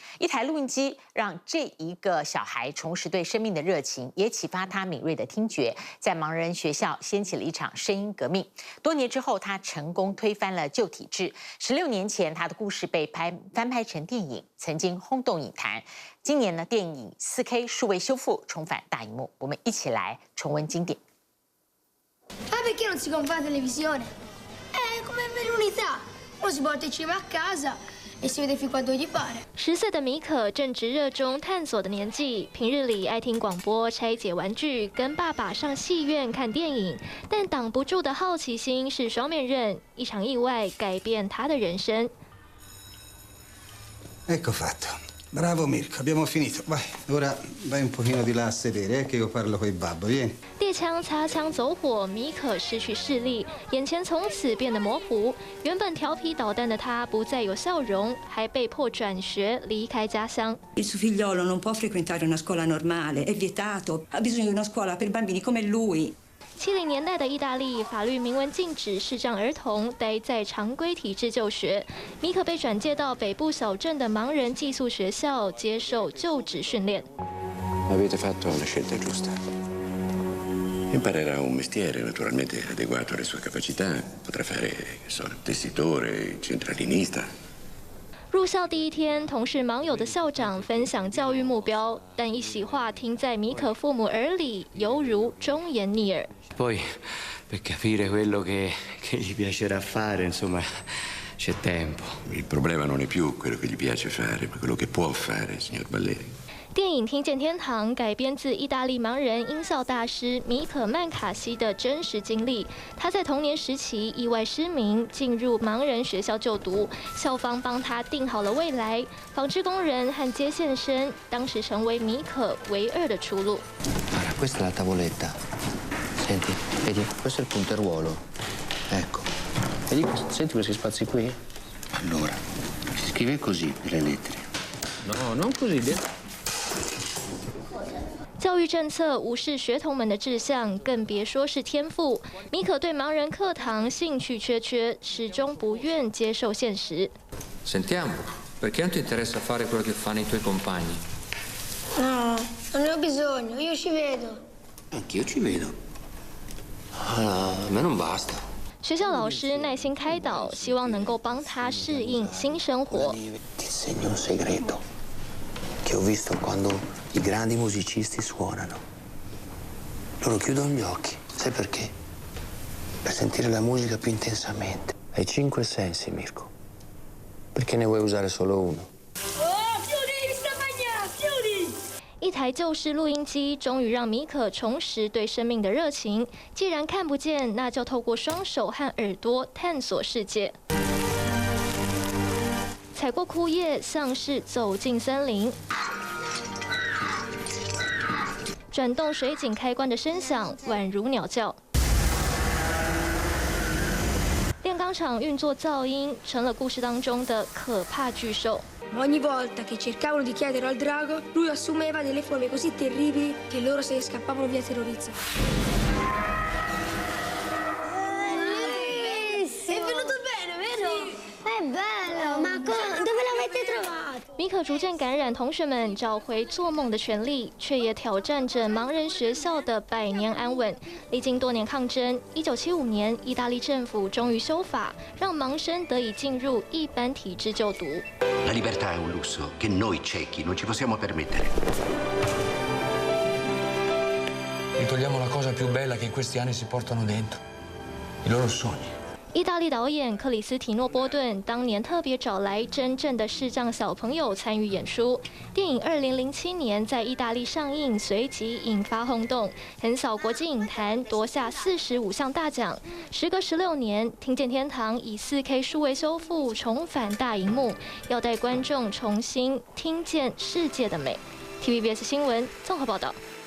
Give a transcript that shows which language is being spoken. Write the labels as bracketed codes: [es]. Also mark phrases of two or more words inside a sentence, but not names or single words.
[zh] 一台录音机让这一个小孩重拾对生命的热情，也启发他敏锐的听觉，在盲人学校掀起了一场声音革命。多年之后，他成功推翻了旧体制。16年前，他的故事被翻拍成电影，曾经轰动影坛。今年呢，电影4K 数位修复重返大荧幕，我们一起来重温经典。 [it] perché non si compra la televisione? Come per l'unità, uno si porta il cinema a casa e si vede fin quando gli pare. [zh] 10 岁的米可正值热衷探索的年纪，平日里爱听广播、拆解玩具，跟爸爸上戏院看电影。但挡不住的好奇心是双面刃，一场意外改变他的人生。 [it] Ecco fatto. Bravo Mirko, abbiamo finito. Vai, ora vai un pochino di là a sedere, che io parlo coi babbo, vieni. [zh] 猎枪擦枪走火，米可失去视力，眼前从此变得模糊。原本调皮捣蛋的他不再有笑容，还被迫转学离开家乡。 [it] Il suo figliolo non può frequentare una scuola normale, è vietato. Ha bisogno di una scuola per bambini come lui. [zh] 70 年代的意大利，法律明文禁止视障儿童待在常规体制就学。米可被转介到北部小镇的盲人寄宿学校，接受就职训练。 [it] Avete fatto una scelta giusta. Imparerà un mestiere naturalmente adeguato alle sue capacità. Potrà fare, che so, tessitore, centralinista. [zh] 入校第一天，同是盲友的校长分享教育目标，但一席话听在米可父母耳里，犹如忠言逆耳。 [it] Poi, per capire quello che gli piacerà fare, insomma, c'è tempo. Il problema non è più quello che gli piace fare, ma quello che può fare, signor Balleri. [zh] 电影《听见天堂》改编自意大利盲人音效大师米可曼卡西的真实经历。他在童年时期意外失明，进入盲人学校就读，校方帮他定好了未来。纺织工人和接线生当时成为米可唯二的出路。 [it] Allora, questa è la tavoletta. Senti, vedi, questo è il punteruolo. Ecco. Vedi, senti questi spazi qui? Allora, si scrive così le lettere. No, non così. [zh] 教育政策无视学童们的志向，更别说是天赋。米可对盲人课堂兴趣缺缺，始终不愿接受现实。 [it] Sentiamo, perché non ti interessa fare quello che fanno i tuoi compagni? No, non ne ho bisogno, io ci vedo. Anch'io ci vedo. A me non basta. [zh] 学校老师耐心开导，希望能够帮他适应新生活。 [it] Ti insegno un segreto che ho visto quando i grandi musicisti suonano. Loro chiudono gli occhi. Sai perché? Per sentire la musica più intensamente. Hai 5 sensi, Mirko. Perché ne vuoi usare solo uno? Chiudi! [zh] 一台旧式录音机终于让米可重拾对生命的热情。既然看不见，那就透过双手和耳朵探索世界。踩过枯叶，像是走进森林。转动水井开关的声响，宛如鸟叫。炼钢厂运作噪音，成了故事当中的可怕巨兽。 [it] Ogni volta che cercavano di chiedere al drago, lui assumeva delle forme così terribili che loro se ne scappavano via terrorizzati. È venuto bene, vero? È bello, ma dove l'avete trovato? [zh] 米可逐渐感染同学们找回做梦的权利，却也挑战着盲人学校的百年安稳。历经多年抗争，1975年，意大利政府终于修法，让盲生得以进入一般体制就读。 [it] La libertà è un lusso che noi ciechi non ci possiamo permettere. Gli togliamo la cosa più bella che in questi anni si portano dentro, i loro sogni. [zh] 意大利导演克里斯提诺·波顿当年特别找来真正的视障小朋友参与演出。电影2007年在意大利上映，随即引发轰动，横扫国际影坛，夺下45项大奖。时隔16年，《听见天堂》以4K 数位修复重返大荧幕，要带观众重新听见世界的美。TVBS 新闻综合报道。